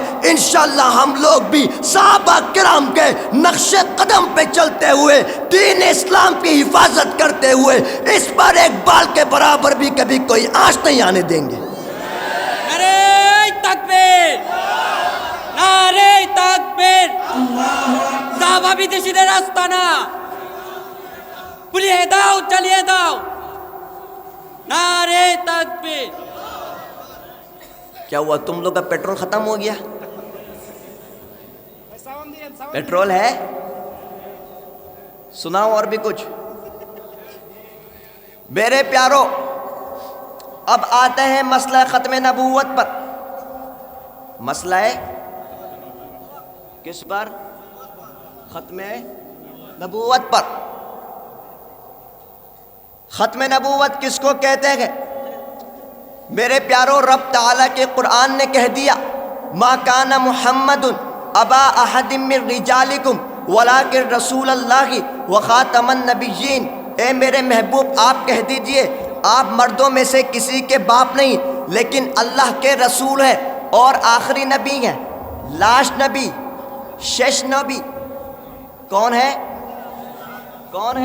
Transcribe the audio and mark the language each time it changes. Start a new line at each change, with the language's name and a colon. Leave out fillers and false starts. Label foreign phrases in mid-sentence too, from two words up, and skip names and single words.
Urdu: انشاءاللہ ہم لوگ بھی صحابہ کرام کے نقش قدم پہ چلتے ہوئے، دین اسلام کی حفاظت کرتے ہوئے، اس پر ایک بال کے برابر بھی کبھی کوئی آنچ نہیں آنے دیں گے۔ نعرہ تکبیر، نعرہ تکبیر، صحابہ
Bangla: বিদেশিদের আস্তানা, পুড়িয়ে দাও, জ্বালিয়ে দাও,
Urdu: نعرہ تکبیر. کیا ہوا تم لوگ کا پیٹرول ختم ہو گیا؟ پیٹرول ہے؟ سناؤ اور بھی کچھ۔ میرے پیارو، اب آتے ہیں مسئلہ ختم نبوت پر۔ مسئلہ ہے کس پر؟ ختم نبوت پر۔ ختم نبوت کس کو کہتے ہیں؟ میرے پیارو، رب تعالیٰ کے قرآن نے کہہ دیا
Arabic: ما کان محمد ابا احد من رجالکم ولكن رسول الله وخاتم النبيين,
Urdu: اے میرے محبوب آپ کہہ دیجئے آپ مردوں میں سے کسی کے باپ نہیں لیکن اللہ کے رسول ہیں اور آخری نبی ہیں، لاسٹ نبی، شش نبی۔ کون ہے؟ کون ہے؟